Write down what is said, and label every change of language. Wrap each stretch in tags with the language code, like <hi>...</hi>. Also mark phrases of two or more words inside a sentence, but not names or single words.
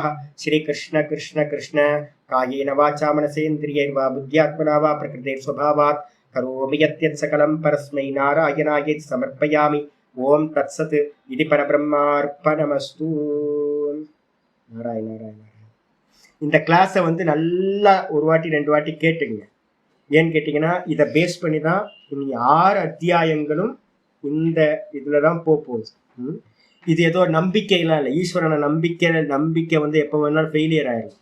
<sa>श्रीकृष्ण कृष्ण कृष्ण कायेन वाचा मनसेन्द्रियैर्वा बुद्ध्यात्मना वा प्रकृतेर्स्वभावात् करोमि यत् सकलं परस्मै नारायणाय समर्पयामि। ओम तत्सत् इति परब्रह्मार्पणमस्तु।</sa> <ta>नारायण नारायण இந்த கிளாஸை வந்து நல்லா ஒரு வாட்டி ரெண்டு வாட்டி கேட்டுங்க. ஏன்னு கேட்டிங்கன்னா இதை பேஸ் பண்ணி தான் இனி 6 அத்தியாயங்களும் இந்த இதில் தான் போகுது. இது ஏதோ நம்பிக்கையெல்லாம் இல்லை. ஈஸ்வரனை நம்பிக்கை வந்து எப்போ வேணாலும் ஃபெயிலியர் ஆயிடும்.</ta>